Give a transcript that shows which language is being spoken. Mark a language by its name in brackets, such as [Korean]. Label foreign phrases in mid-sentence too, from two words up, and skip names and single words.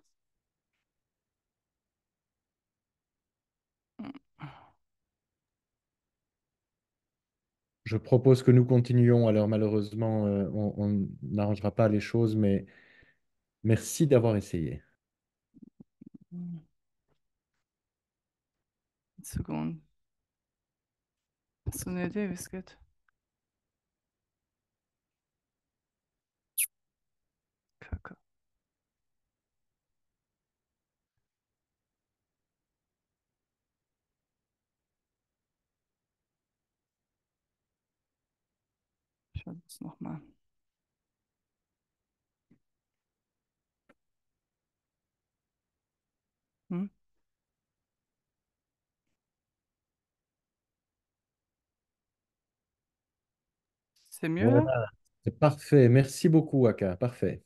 [French] Je propose que nous continuions. Alors malheureusement, on n'arrangera pas les choses, mais merci d'avoir essayé. Une seconde. Så är det visket. Kaka. [German] Ich schaue das nochmal. Hm? [French] C'est mieux là? Voilà, c'est parfait. Merci beaucoup, Aka. Parfait.